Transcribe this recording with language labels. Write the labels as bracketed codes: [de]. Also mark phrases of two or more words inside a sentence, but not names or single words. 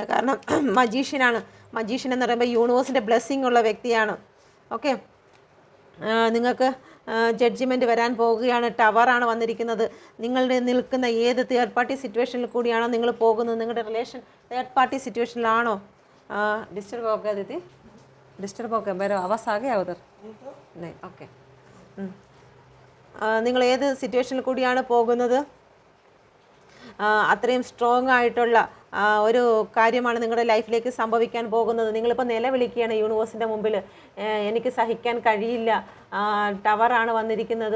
[ml] കാരണം മജീഷ്യനാണ്. മജീഷ്യൻ എന്ന് പറയുമ്പോൾ യൂണിവേഴ്സിൻ്റെ ബ്ലെസ്സിങ് ഉള്ള വ്യക്തിയാണ്. ഓക്കെ, നിങ്ങൾക്ക് ജഡ്ജിമെൻറ്റ് വരാൻ പോവുകയാണ്. ടവറാണ് വന്നിരിക്കുന്നത്. നിങ്ങളുടെ നിൽക്കുന്ന ഏത് [en] third party [ml] സിറ്റുവേഷനിൽ കൂടിയാണോ നിങ്ങൾ പോകുന്നത്, നിങ്ങളുടെ റിലേഷൻ [en] third party [ml] സിറ്റുവേഷനിലാണോ? [hi] डिस्टर्ब हो गया दीदी, डिस्टर्ब हो गया मेरा आवाज़ आ गया उधर नहीं? ओके, [ml] നിങ്ങൾ ഏത് സിറ്റുവേഷനിൽ കൂടിയാണ് പോകുന്നത്? അത്രയും സ്ട്രോങ് ആയിട്ടുള്ള ഒരു കാര്യമാണ് നിങ്ങളുടെ ലൈഫിലേക്ക് സംഭവിക്കാൻ പോകുന്നത്. നിങ്ങളിപ്പോൾ നിലവിളിക്കുകയാണ് യൂണിവേഴ്സിൻ്റെ മുമ്പിൽ, എനിക്ക് സഹിക്കാൻ കഴിയില്ല, ടവറാണ് വന്നിരിക്കുന്നത്.